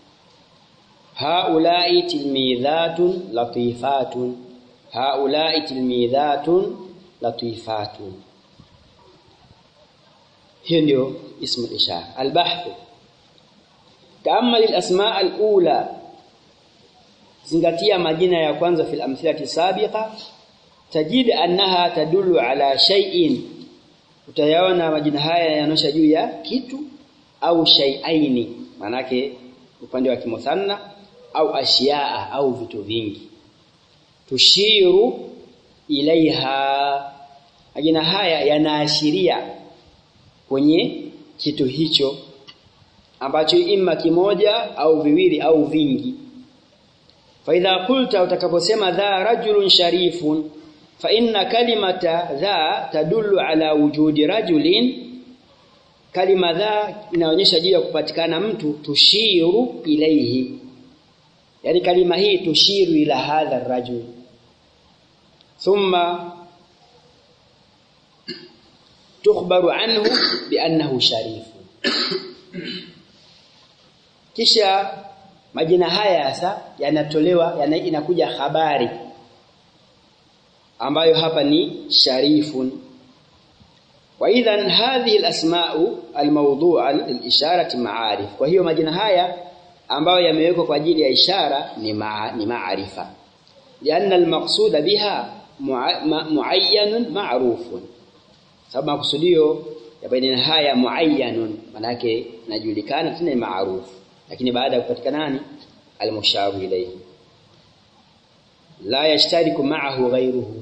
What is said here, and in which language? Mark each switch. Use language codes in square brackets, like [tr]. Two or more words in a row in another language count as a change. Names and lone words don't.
[ar] هؤلاء تلميذة لطيفة، هؤلاء تلميذة لطيفة. [sw] Hiyo ndio [ar] اسم إشارة. البحث، تأمل الأسماء الأولى, [sw] zingatia majina ya kwanza [ar] في الأمثلة السابقة تجد أنها تدل على شيء, [sw] utayaona majina haya yanaonyesha juu ya kitu au shay'aini, manake upande wa kimuthanna, au ashiyaa au vitu vingi. [ar] تشير إليها, [sw] majina haya yanaashiria kwenye kitu hicho ambacho imma kimoja au viwili au vingi. [ar] فإذا قلت, utakaposema ذا رجل شريف فإن كلمة ذا تدل على وجود رجل, [sw] kalima dha inaonyesha juu ya kupatikana mtu. [ar] تشير إليه, [sw] yani kalima hii [ar] تشير إلى هذا رجل. ثم تخبر عنه بأنه شريف. [sw] Kisha majina haya sasa yanatolewa, inakuja habari ambayo hapa ni sharifun. [ar] وإذن هذه الأسماء الموضوعة للإشارة معارف. [sw] Kwa hiyo majina haya ambayo yamewekwa kwa ajili ya ishara ni maarifa. [ar] لأن المقصود بها معين معروف. [sw] Sababu makusudio ya baina haya muayyanun, maana yake inajulikana tena ni maarufu, lakini baada ya kupatikana nani [ar] المشار إليه لا يشترك معه غيره.